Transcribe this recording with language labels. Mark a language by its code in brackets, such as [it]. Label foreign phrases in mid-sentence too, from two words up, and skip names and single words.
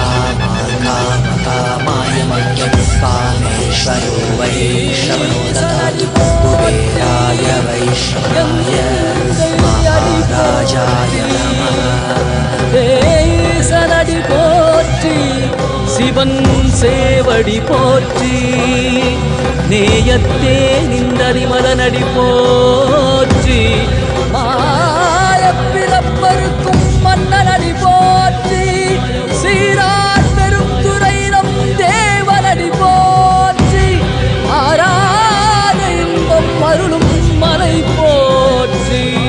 [sa] कामाय मह्यं कामेश्वरो वै श्रवणो ददातु कुबेराय वैश्रवणाय महाराजाय नमः [ta] सनडि पोற்றி சிவன் சேவடி போற்றி நேயத்தே நின்றறிமலனடி போற்றி மாயப்பிறப்பருக்கும் மன்னனடி போற்றி சீரார் பெரும் துறை நம் தேவனடி போற்றி ஆராத இன்பம் அருளும் மலை போற்றி